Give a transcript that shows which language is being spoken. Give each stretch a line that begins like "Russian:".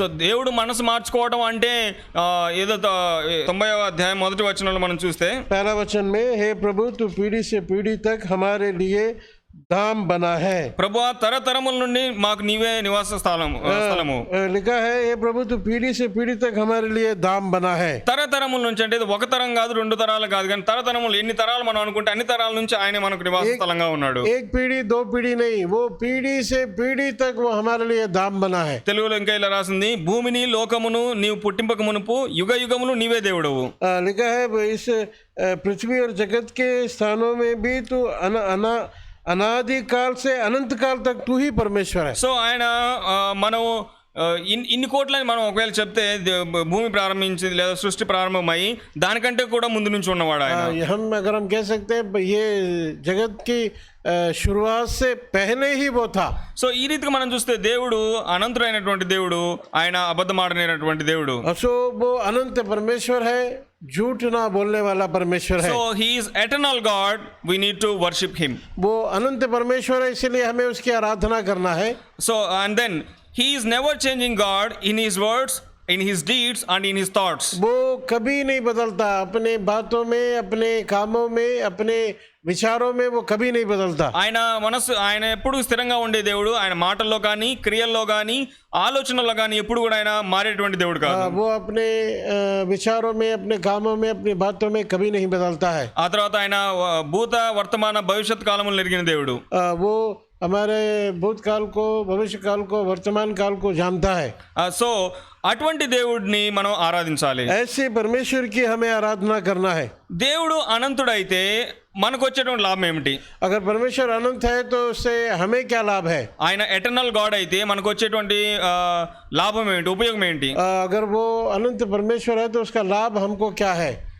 Telugu: So దేవుడు మనసు మార్చుకోవడం అంటే ఏదో 90వ అధ్యాయం మొదటి వచనంలో మనం చూస్తే
Hindi: पहला वचन में, हे प्रभु तू पीढ़ी से पीढ़ी तक हमारे लिए धाम बना है।
Telugu: ప్రభువా తరతరముల నుండి మాకు నీవే నివాస స్థలము.
Hindi: लिखा है हे प्रभु तू पीढ़ी से पीढ़ी तक हमारे लिए धाम बना है।
Telugu: తరతరముల నుంచి అంటే ఇది ఒక తరం కాదు, రెండు తరాలు కాదు, కానీ తరతరములు, ఎన్ని తరాలు మనం అనుకుంటే అన్ని తరాల నుంచి ఆయన మనకు నివాస స్థలంగా ఉన్నాడు.
Hindi: एक पीढ़ी दो पीढ़ी नहीं, वो पीढ़ी से पीढ़ी तक वो हमारे लिए धाम बना है।
Telugu: తెలుగులో ఇంకా ఇలా రాసింది, భూమిని లోకమును నీవు పుట్టింపక మునుపు యుగ యుగములు నీవే దేవుడవు.
Hindi: लिखा है इस पृथ्वी और जगत के स्थानों में भी तू अनादि काल से अनंत काल तक तू ही परमेश्वर है।
Telugu: సో ఆయన మనం ఇన్ని కోట్లని మనం ఒకవేళ చెప్తే భూమి ప్రారంభించింది లేదా సృష్టి ప్రారంభమై దానికంటే కూడా ముందు నుంచి ఉన్నవాడు ఆయన.
Hindi: अगर हम कह सकते हैं ये जगत की शुरुआत से पहले ही वो था.
Telugu: సో ఈ రీతిగా మనం చూస్తే దేవుడు అనంతుడైనటువంటి దేవుడు, ఆయన అబద్ధమాడనేటువంటి దేవుడు.
Hindi: सो वो अनंत परमेश्वर है, झूठ ना बोलने वाला परमेश्वर है.
English: So he is eternal God, we need to worship him.
Hindi: वो अनंत परमेश्वर है, इसलिए हमें उसकी आराधना करना है.
English: So and then he is never changing God in his words, in his deeds and in his thoughts.
Hindi: वो कभी नहीं बदलता, अपने बातों में, अपने कामों में, अपने విచారం में वो कभी नहीं बदलता.
Telugu: ఆయన మనసు, ఆయన ఎప్పుడు స్థిరంగా ఉండే దేవుడు. ఆయన మాటల్లో కానీ క్రియల్లో కానీ ఆలోచనల్లో కానీ ఎప్పుడు కూడా ఆయన మారేటువంటి దేవుడు కాదు.
Hindi: वो अपने विचारों में, अपने कामों में, अपनी बातों में कभी नहीं बदलता है.
Telugu: ఆ తర్వాత ఆయన భూత వర్తమాన భవిష్యత్ కాలములు ఎరిగిన దేవుడు.
Hindi: वो हमारे भूतकाल को, भविष्य काल को, वर्तमान काल को जानता है.
Telugu: సో అటువంటి దేవుడిని మనం ఆరాధించాలి.
Hindi: ऐसे परमेश्वर की हमें आराधना करना है.
Telugu: దేవుడు అనంతుడైతే మనకు వచ్చేటువంటి లాభం ఏమిటి?
Hindi: अगर परमेश्वर अनंत है तो उससे हमें क्या लाभ है?
Telugu: ఆయన ఎటర్నల్ గాడ్ అయితే మనకు వచ్చేటువంటి లాభం ఏమిటి, ఉపయోగం ఏంటి?
Hindi: अगर वो अनंत परमेश्वर है तो उसका लाभ हमको क्या है?